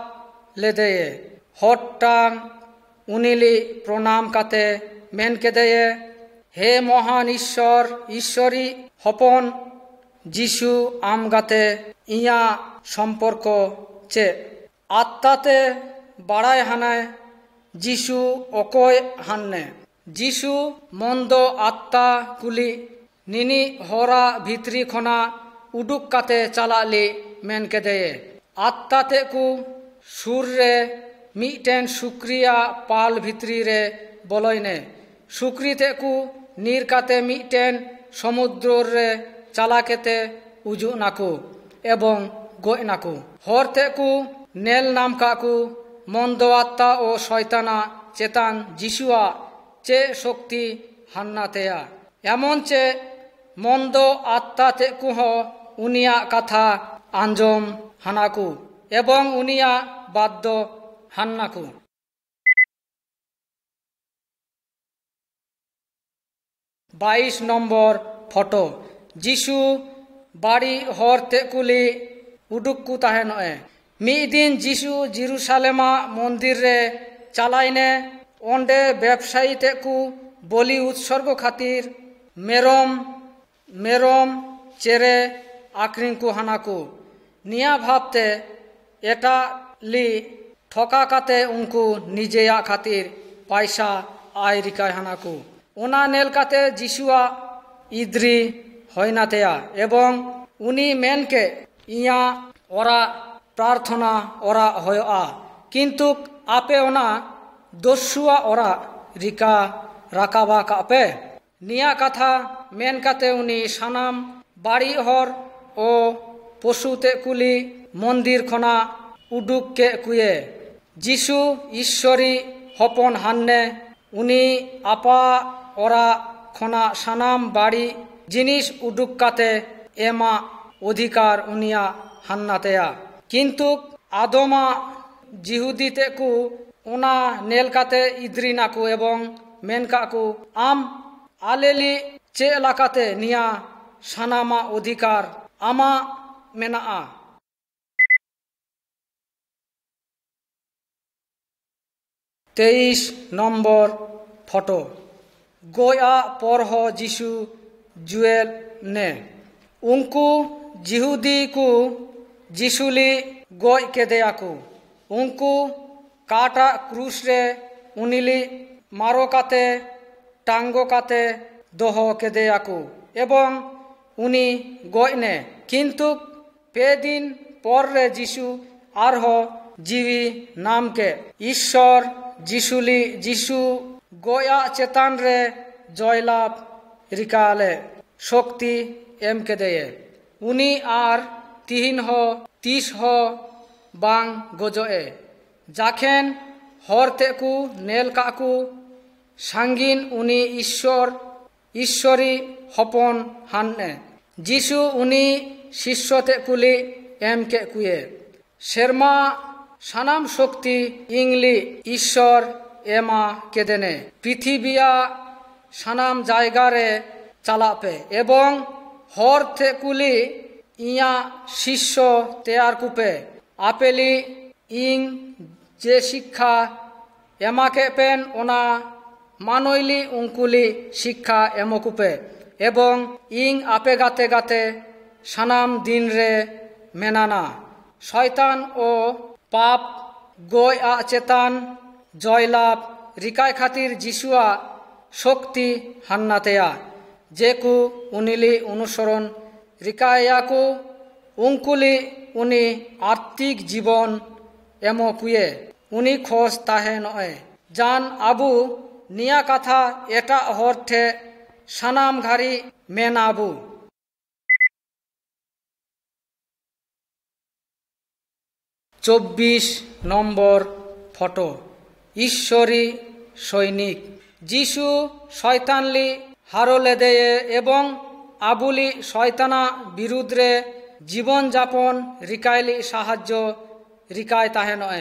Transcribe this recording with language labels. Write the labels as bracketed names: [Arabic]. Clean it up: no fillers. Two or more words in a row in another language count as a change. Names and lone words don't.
[Santali] লেদেয়ে হট্টাং উনিলি প্রণাম কাতে মেন কেদেয়ে হে মহান ঈশ্বর ঈশ্বরী হপন যিশু আমগাতে ইয়া সম্পর্ক চে আত্মাতে বাড়ায় হানায় যিশু অকয় হান্নে যিশু মন্দ আত্মা কুলি নিনি হরা ভিতরি খনা उडुक काते चलाली मेन केदे आत्ताते को सुर रे मीटेन सुक्रिया पाल भित्री रे बोलोइने सुक्रीते को नीर काते मीटेन समुद्र रे चला केते उजु नाकू एवं गोय नाकू हरते को नेल नाम काकू मंदो आत्मा ओ शयताना चेतान जिसुआ चे शक्ति हान्नातेया एमन चे मंदो आत्मा ते कुह उनिया कथा आंजम हानाकू एवं उनिया बाद्य हान्नाकू 22 नम्बर फटो जिसु बाड़ी हर तेकुली उडुक्कू ताहेनए मिद दिन जिसु जेरुसालेमा मंदिर रे चालाइने ओंडे व्यवसायी तेकू बलि उत्सर्ग खातिर मेरम मेरम चेरे आक्रिंग को हानाकू निया भावते एटा ली ठका काते उनको निजेया खातिर पैसा आय रिकाय हानाकू ओना नेल काते जिसुआ इद्री होइनातेया एवं उनी मेन के इया ओरा प्रार्थना ओरा होया किंतु आपे ओना दोसुआ ओरा रिका राकाबा कापे निया कथा मेन काते उनी सानाम बाड़ी हर ओ पशुते कुली मंदिर खना उडुक के कुए जिसु ईश्वरी हपन हान्ने उनी आपा ओरा खना सानाम बाड़ी जिनिस उडुक काते एमा अधिकार उनिया हान्नातेया किंतु आदमा जिहुदीते को ओना नेल काते इद्री नाकू एवं मेन काकू आम आलेली चे लाकाते निया सानामा अधिकार आमा मेनाआ 23 नम्बर फटो गोया परह जिसु जुएल ने उनको जिहुदी को जिसुली गोय के देयाकू उनको काटा क्रूस रे उनिली मारो काते टांगो काते दोहो के देयाकू एवं उनी गोय ने किंतु पे दिन पर रे जिसु आरह जीवी नाम के ईश्वर जिसुली जिसु गोया चेतान रे जयलाभ रिकाले शक्ति एम के दे उनी आर 30 हो बांग गोजोए जाखेन हरते को नेल काकू सांगिन उनी ईश्वरी हपन हान्ने जिसु उनी शिष्यते कुली एम के कुए शर्मा सानाम शक्ति इंगली ईश्वर एमा केदेने पृथिबिया सानाम जायगा रे चालापे एवं हर थे कुली इया शिष्य तैयार कुपे आपेली इंग जे शिक्षा एमा के पेन ओना मानोइली उंकुली शिक्षा एमकुपे एवं इंग आपे गाते गाते सानाम दिन रे मेनाना शयतान ओ पाप गोय आ चेतान जयलाभ रिकाय खातिर जिसुआ शक्ति हान्नातेया जेकु उनिली अनुसरण रिकायाकु उंकुली उनी आर्थिक जीवन एमो कुए उनी खोज ताहे नए जान आबू निया कथा एटा हरथे सानाम घारी मेनाबू 24 नम्बर फटो ईश्वरी सैनिक जिसु शयतानली हारोले देये एवं आबुली शयताना बिरुद्रे जीवन जापन रिकायली साहाज्य रिकाय ताहे नए